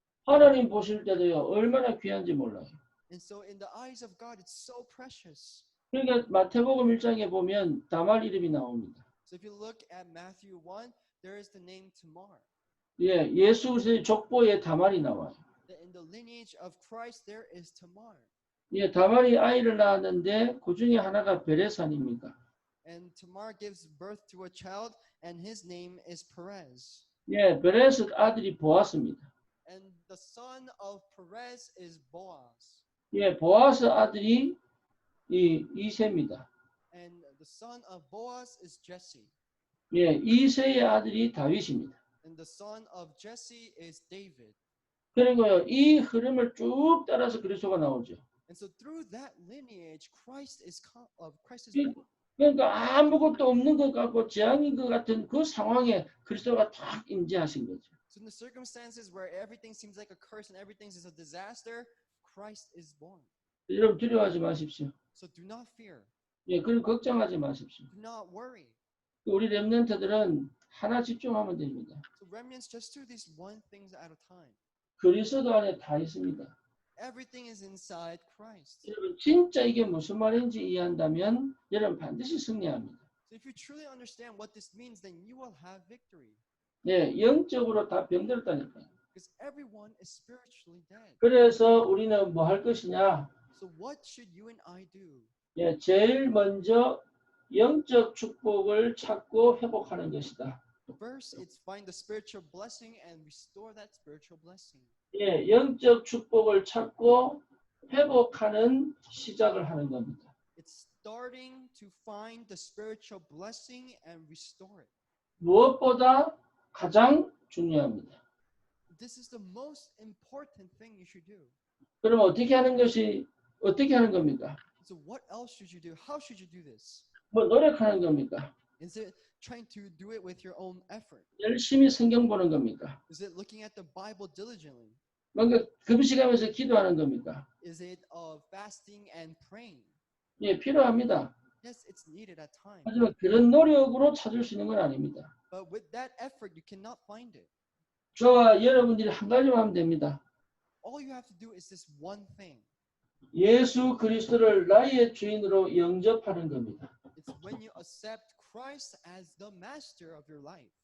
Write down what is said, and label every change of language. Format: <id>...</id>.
<ko>하나님 보실 때도요 얼마나 귀한지 몰라요.</ko> <en>And so in the eyes of God, it's so precious.</en> <ko>그러니까 마태복음 1장에 보면 다말 이름이 나옵니다.</ko> <en>So if you look at Matthew 1, there is the name Tamar.</en> <ko>예, 예수 그리스도의 족보에 다말이 나와요.</ko> <en>In the lineage of Christ, there is Tamar.</en> <ko>예, 다말이 아이를 낳았는데 그 중에 하나가 베레산입니다.</ko> <en>And Tamar gives birth to a child, and his name is Perez.</en> <ko>예, 베레스 아들이 보아스입니다.</ko> <en>And the son of Perez is Boaz.</en> <ko>예, 보아스 아들이 이새입니다.</ko> <en>And the son of Boaz is Jesse.</en> <ko>예, 이새의 아들이 다윗입니다.</ko> <en>And the son of Jesse is David.</en> <ko>그리고요, 이 흐름을 쭉 따라서 그리스도가 나오죠.</ko> <en>And so through that lineage, Christ is born.</en> <ko>그러니까 아무것도 없는 것 같고 재앙인 것 같은 그 상황에 그리스도가 딱 임재하신 거죠.</ko> <en>So in the circumstances where everything seems like a curse and everything is a disaster, Christ is born.</en> <ko>여러분 두려워하지 마십시오.</ko> <en>So do not fear.</en> <ko>예, 그리고 걱정하지 마십시오.</ko> <en>Do not worry.</en> <ko>우리 렘넌트들은 하나 집중하면 됩니다.</ko> <en>So remnants just do these one things at a time.</en> <ko>그리스도 안에 다 있습니다.</ko> <en>Everything is inside Christ.</en> <ko>여러분 진짜 이게 무슨 말인지 이해한다면 여러분 반드시 승리합니다.</ko> <en>So if you truly understand what this means, then you will have victory.</en> <ko>예, 영적으로 다 병들었다니까요.</ko> <en>Because everyone is spiritually dead.</en> <ko>그래서 우리는 뭐 할 것이냐?</ko> <en>So what should you and I do?</en> <ko>예, 제일 먼저 영적 축복을 찾고 회복하는 것이다.</ko> <en>First, it's find the spiritual blessing and restore that spiritual blessing.</en> <ko>예, 영적 축복을 찾고 회복하는 시작을 하는 겁니다.</ko> <en>It's starting to find the spiritual blessing and restore it.</en> <ko>무엇보다 가장 중요합니다.</ko> <en>This is the most important thing you should do.</en> <ko>그럼 어떻게 하는 겁니까?</ko> <en>So what else should you do? How should you do this?</en> <ko>뭐 노력하는 겁니까?</ko> <en>Is it trying to do it with your own effort?</en> <ko>열심히 성경 보는 겁니까?</ko> <en>Is it looking at the Bible diligently?</en> <ko>뭔가 금식하면서 기도하는 겁니까?</ko> <en>Is it fasting and praying?</en> <ko>예, 필요합니다.</ko> <en>Yes, it's needed at times.</en> <ko>하지만 그런 노력으로 찾을 수 있는 건 아닙니다.</ko> <en>But with that effort, you cannot find it.</en> <ko>저와 여러분들이 한 가지만 하면 됩니다.</ko> <en>All you have to do is this one thing.</en> <ko>예수 그리스도를 나의 주인으로 영접하는 겁니다.</ko> <en>It's when you accept Christ as the master of your life.</en>